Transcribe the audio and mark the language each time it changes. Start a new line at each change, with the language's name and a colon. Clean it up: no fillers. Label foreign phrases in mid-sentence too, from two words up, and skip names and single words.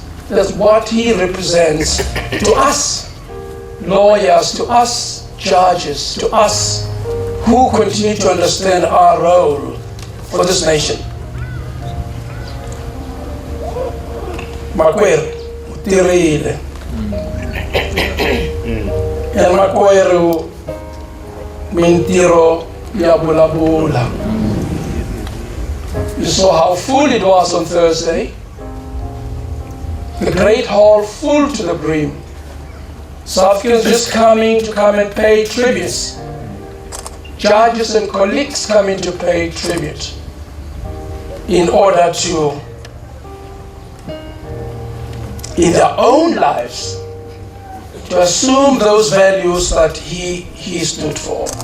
English: That's what he represents to us lawyers, to us judges, to us who continue to understand our role for this nation.
Tsonga: Makweru, utirile. And makweru, mintiro ya bula.
English: You saw how full it was on Thursday. The great hall full to the brim. South Africans just coming to come and pay tributes. Judges and colleagues coming to pay tribute in order to, in their own lives, to assume those values that he stood for.